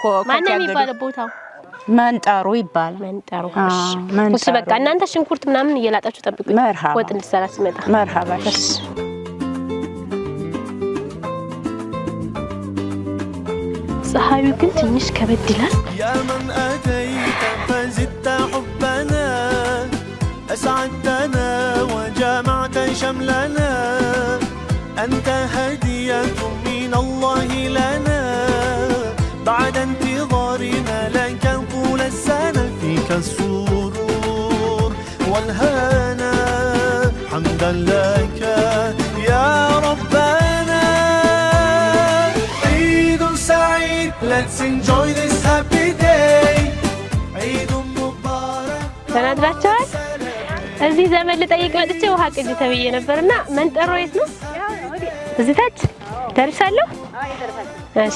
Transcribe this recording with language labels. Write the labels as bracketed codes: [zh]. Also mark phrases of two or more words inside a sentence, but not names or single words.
[am] ማን የሚባል ቦታው መንጠሩ ይባላል መንጠሩ እሺ በቃ እናንተ ሽንኩርት ምናምን እየላጣችሁ ጠብቁኝ ወጥ እንድሰራ ሲመጣ መርሃባ ፀሐዩ ግን ትንሽ ከበድ ይላል [ar] يا من أتيت فزدت حبنا أسعدتنا وجمعت شملنا أنت هدية من الله لنا بعد انتظارنا لك طول السنة فيك السرور والهنا حمدا لك يا ربنا عيد سعيد [en] let's enjoy this happy day [ar] عيد مبارك [am] ተናግራችኋል እዚህ ዘመን ልጠይቅ መጥቼ ውሃ ቅጂ ተብዬ ነበርና መንጠሮ የት ነው እዚህ ታች ደርሻለሁ እሺ